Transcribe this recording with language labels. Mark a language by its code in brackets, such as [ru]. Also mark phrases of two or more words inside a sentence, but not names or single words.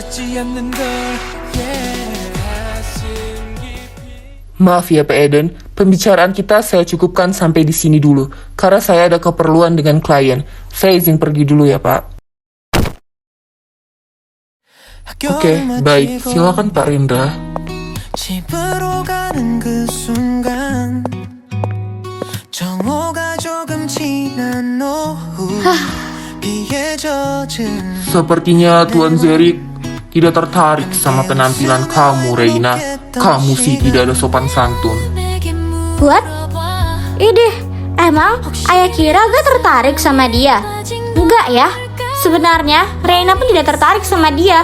[id] Maaf ya Pak Eden, pembicaraan kita saya cukupkan sampai di sini dulu, karena saya ada keperluan dengan klien. Saya izin pergi dulu ya Pak. Oke, baik. Silakan Pak Rendra. [ko] 집으로 가는 그 순간 정오가 조금 지난 오후 비에 젖은 [id] Sepertinya Tuan Zerik tidak tertarik sama penampilan kamu, Reina. Kamu sih tidak ada sopan santun. What? Ideh, emang ayah kira gak tertarik sama dia? Enggak ya, sebenarnya Reina pun tidak tertarik sama dia.